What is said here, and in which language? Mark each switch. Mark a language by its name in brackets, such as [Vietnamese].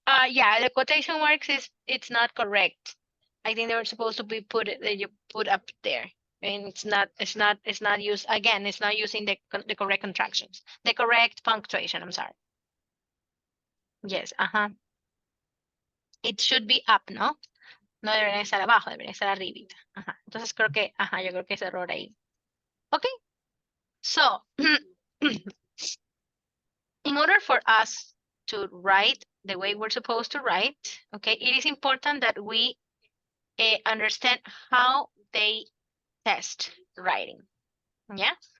[English] Yeah, the quotation marks it's not correct. I think they were supposed to be you put up there. And it's not used again, it's not using the correct contractions. The correct punctuation, I'm sorry. Yes, uh-huh. It should be up, no? [Spanish] No deberían estar abajo, deberían estar arribita. Ajá. Entonces creo que, ajá, yo creo que es error ahí. [English] Ok, so, in order for us to write the way we're supposed to write, okay, it is important that we understand how they test writing, yeah?